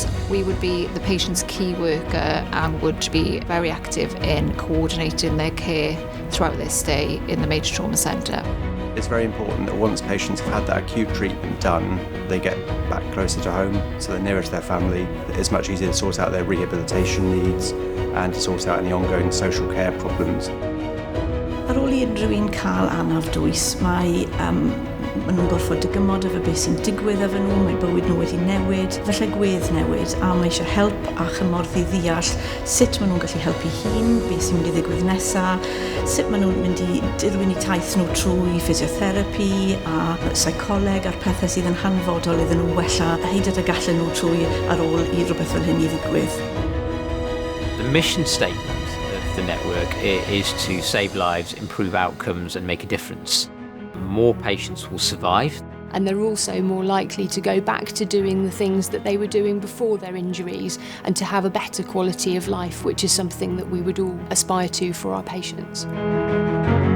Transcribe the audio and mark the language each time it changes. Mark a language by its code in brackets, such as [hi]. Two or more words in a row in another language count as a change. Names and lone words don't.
[en] We would be the patient's key worker and would be very active in coordinating their care throughout their stay in the Major Trauma Centre. It's very important that once patients have had that acute treatment done, they get back closer to home, so they're nearer to their family. It's much easier to sort out their rehabilitation needs and to sort out any ongoing social care problems. [cy] Ar ôl I rhywun cael anaf dwys, mae nhw'n gorfod dygymod efo beth sy'n digwydd efo nhw, mae bywyd nhw wedi newid, felly gwedd newid, a mae eisiau help a chymorth I ddeall sut maen nhw'n gallu helpu hun, beth sy'n mynd I ddigwydd nesaf, sut maen nhw'n mynd I dirwyn I taith nhw trwy physiotherapy a psycholeg a'r pethau sydd yn hanfodol iddyn nhw wella hyd at y gallen nhw trwy ar ôl I rhywbeth fel hyn I ddigwydd. [en] The mission statement of the network is to save lives, improve outcomes and make a difference. More patients will survive. And they're also more likely to go back to doing the things that they were doing before their injuries and to have a better quality of life, which is something that we would all aspire to for our patients.